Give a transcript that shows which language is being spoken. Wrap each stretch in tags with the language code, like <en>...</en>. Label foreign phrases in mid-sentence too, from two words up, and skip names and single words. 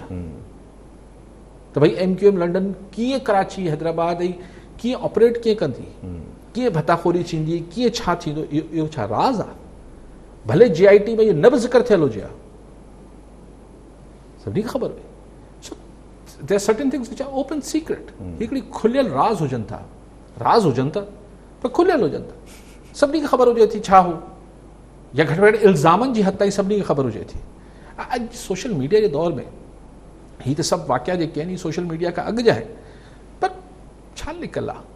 <sd>त भई MQM लंडन कीअं कराची हैदराबाद ऐं कीअं ऑपरेट कीअं कंदी, कीअं भताखोरी थींदी, कीअं छा थींदो, इहो छा राज़ आहे? भले GIT में इहो न बि ज़िक्र थियल हुजे, सभिनी खे ख़बर हुई।</sd> <en>So there are certain things which are open secret,</en> <sd>हिकिड़ी खुलियल राज़ हुजनि था, राज़ हुजनि था पर खुलियल हुजनि था, सभिनी खे ख़बर हुजे थी छा हो, या घटि में घटि इल्ज़ामनि जी हद ताईं सभिनी खे ख़बर हुजे थी। अॼु</sd> <en>social media</en> <sd>जे दौर में ही त सभु वाक़िया जेके आहिनि</sd> <en>social media</en> <sd>खां अॻु जा आहिनि, पर छा लिकल आहे?</sd>